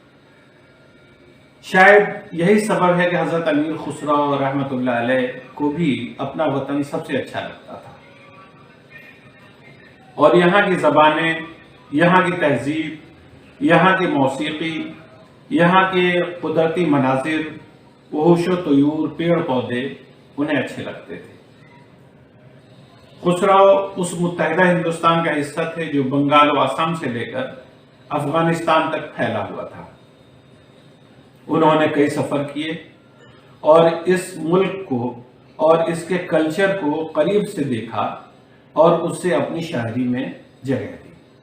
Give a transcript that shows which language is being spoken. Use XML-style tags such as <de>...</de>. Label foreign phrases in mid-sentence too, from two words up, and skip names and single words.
<ur>شاید یہی سبب ہے کہ حضرت امیر خسرو رحمۃ اللہ علیہ کو بھی اپنا وطن سب سے اچھا لگتا تھا، اور یہاں کی زبانیں، یہاں کی تہذیب، یہاں کی موسیقی، یہاں کے قدرتی مناظر، وحوش و طیور، پیڑ پودے انہیں اچھے لگتے تھے۔ خسرو اس متحدہ ہندوستان کا حصہ تھے جو بنگال و آسام سے لے کر افغانستان تک پھیلا ہوا تھا۔ انہوں نے کئی سفر کیے اور اس ملک کو اور اس کے کلچر کو قریب سے دیکھا اور اس سے اپنی شاعری میں جگہ دی۔</ur>